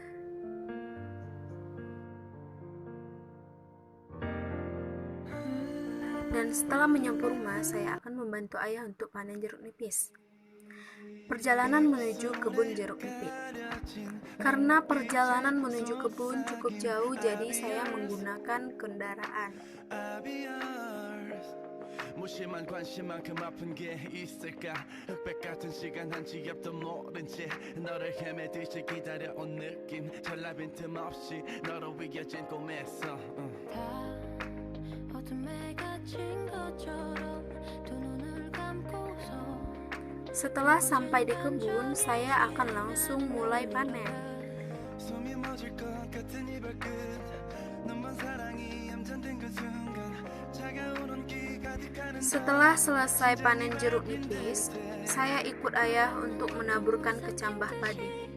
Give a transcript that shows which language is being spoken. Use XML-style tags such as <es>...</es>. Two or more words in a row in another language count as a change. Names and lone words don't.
<id>Dan setelah menyapu rumah, saya akan membantu ayah untuk panen jeruk nipis. Perjalanan menuju kebun jeruk nipis. Karena perjalanan menuju kebun cukup jauh, jadi saya menggunakan kendaraan.</id> <ko>무심한 관심만큼 아픈 게 있을까 흑백 같은 시간 한치 앞도 모른 채 너를 헤매듯이 기다려온 느낌 전라 빈틈없이 너로 이어진 꿈에서 다 어둠에 갇힌 것처럼 두 눈을 감고서</ko> <id>Setelah sampai di kebun, saya akan langsung mulai panen. Setelah selesai panen jeruk nipis, saya ikut ayah untuk menaburkan kecambah padi.</id>